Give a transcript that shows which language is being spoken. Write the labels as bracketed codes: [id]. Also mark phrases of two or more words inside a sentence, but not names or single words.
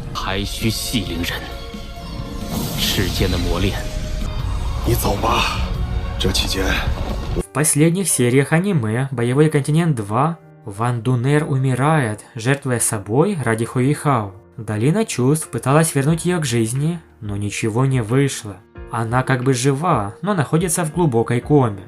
[zh] 还需系灵人。世间的磨练。你走吧，这期间。 [ru] В последних сериях аниме «Боевой континент 2» Ван Дунер умирает, жертвуя собой ради Хуихао. Долина чувств пыталась вернуть ее к жизни, но ничего не вышло. Она как бы жива, но находится в глубокой коме.